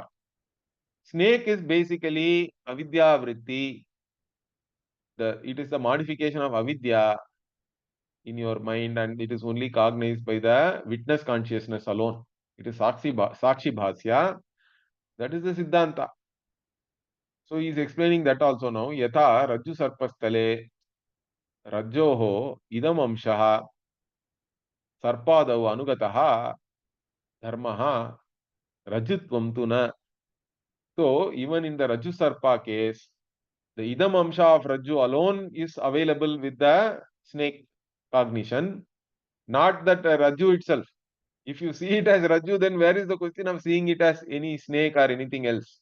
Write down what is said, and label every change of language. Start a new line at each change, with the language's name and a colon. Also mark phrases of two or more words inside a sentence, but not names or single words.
English: Snake is basically
Sanskrit: अविद्या वृत्ति.
English: It is the modification of Avidya in your mind, and it is only cognized by the witness consciousness alone. It is
Sanskrit: साक्षि भास्य.
English: That is the Siddhanta. So he is explaining that also now.
Sanskrit: यथा रज्जु सर्पस्थले रज्जोः इदम् अंशः सर्पादौ अनुगतः धर्मः रज्जुत्वम् तु न.
English: So even in the
Sanskrit: रज्जु सर्प
English: case, the
Sanskrit: इदम् अंश
English: of Rajju alone is available with the snake cognition, not that Rajju itself. If you see it as Rajju, then where is the question of seeing it as any snake or anything else?